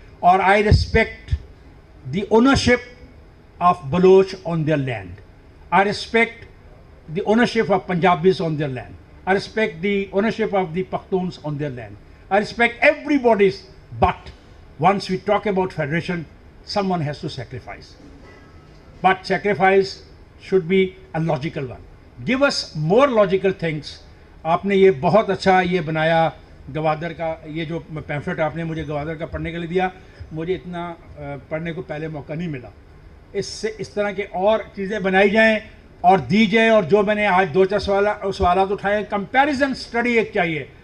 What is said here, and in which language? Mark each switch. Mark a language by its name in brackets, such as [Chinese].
[English] اور I respect the ownership of Baloch on their land, I respect the ownership of Punjabis on their land, I respect the ownership of the Pakhtuns on their land, I respect everybody's. But once we talk about federation, someone has to sacrifice. but sacrifice should be a logical one. Give us more logical things. [Urdu] آپ نے یہ بہت اچھا یہ بنایا گوادر کا, یہ جو پیمفلٹ آپ نے مجھے گوادر کا پڑھنے کے لیے دیا, مجھے اتنا پڑھنے کو پہلے موقع نہیں ملا. اس سے اس طرح کے اور چیزیں بنائی جائیں اور دی جائیں, اور جو میں نے آج 2-4 سوالات اٹھائے, کمپیریزن اسٹڈی ایک چاہیے.